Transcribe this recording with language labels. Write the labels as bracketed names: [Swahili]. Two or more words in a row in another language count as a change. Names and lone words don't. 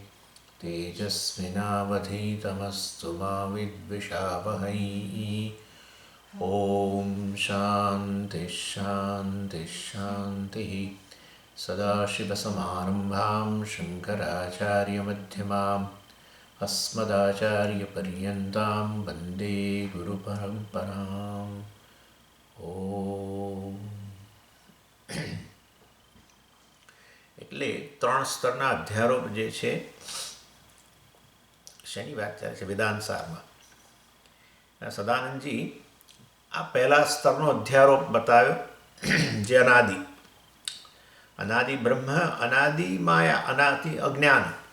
[Sanskrit] तेजस्विनावधीतमस्तु मा विद्विषावहै ॐ शान्तिः शान्तिः शान्तिः सदाशिवसमारम्भां शङ्कराचार्यमध्यमाम् अस्मदाचार्यपर्यन्तां वन्दे गुरुपरम्पराम् ઓમ. [Gujarati] એટલે ત્રણ સ્તરના અધ્યારોપ જે છે શેની વાત ચાલે છે વેદાંતસારમાં સદાનંદજી આ પહેલા સ્તરનો અધ્યારોપ બતાવ્યો જે અનાદિ બ્રહ્મ, અનાદિ માયા, અનાદિ અજ્ઞાન.